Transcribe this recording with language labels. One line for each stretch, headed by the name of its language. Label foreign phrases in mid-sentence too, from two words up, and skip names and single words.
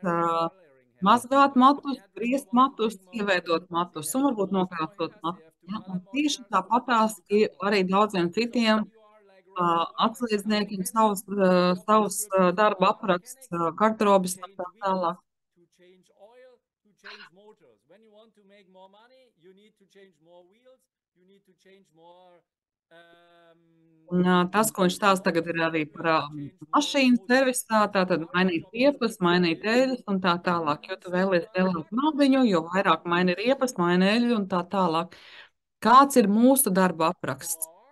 Latvian: mazgāt matus, griezt matus, ieveidot matus un varbūt nokrāsot matus. Ja? Un tieši tāpatās ir arī daudziem citiem atslēdzniekiem savus darba apraksts, garderobis un tā tālāk.
English: change motors. When you want to make more money, you need to change more wheels, you need to change more.
Latvian: Un tas, ko viņš stāsta tagad, ir arī par mašīnu servisā, tātad mainīt riepas, mainīt eļļas un tā tālāk. Jo tu vēlies lielāku naudiņu, jo vairāk maini riepas, maini eļļu un tā tālāk. Kāds ir mūsu darba apraksts?